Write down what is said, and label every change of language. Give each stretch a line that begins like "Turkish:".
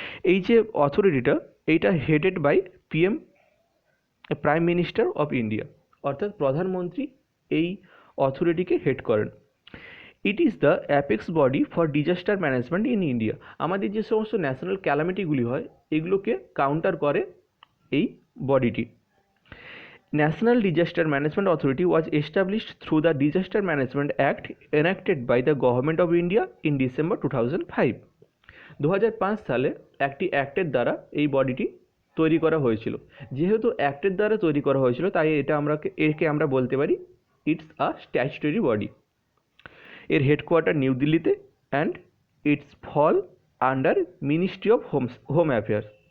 Bangla: এই যে অথরিটিটা, এইটা
English: headed by PM, prime minister of India,
Bangla: অর্থাৎ প্রধানমন্ত্রী এই অথরিটিকে হেড করেন।
English: It is the apex body for disaster management in India.
Bangla: আমাদের যে সমস্ত ন্যাশনাল ক্যালামিটিগুলি হয় এগুলোকে কাউন্টার করে এই বডিটি।
English: National Disaster Management Authority was established through the Disaster Management Act enacted by the Government of India in December 2005.
Bangla: 2005 সালে একটি অ্যাক্টের দ্বারা এই বডিটি তৈরি করা হয়েছিল। যেহেতু অ্যাক্টের দ্বারা তৈরি করা হয়েছিল, তাই একে আমরা বলতে পারি
English: It's a statutory body.
Bangla: এর হেডকোয়ার্টার নিউ দিল্লিতে
English: And it's fall under ministry of home affairs.